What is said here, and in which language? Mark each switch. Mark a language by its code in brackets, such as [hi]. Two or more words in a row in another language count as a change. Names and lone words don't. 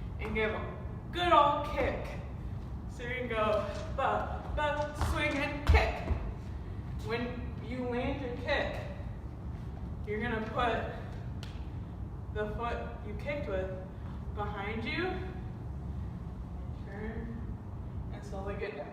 [en] and give a good old kick. So you can go ba, ba, swing and kick. When you land your kick, you're gonna put the foot you kicked with behind you, turn, and slowly get down.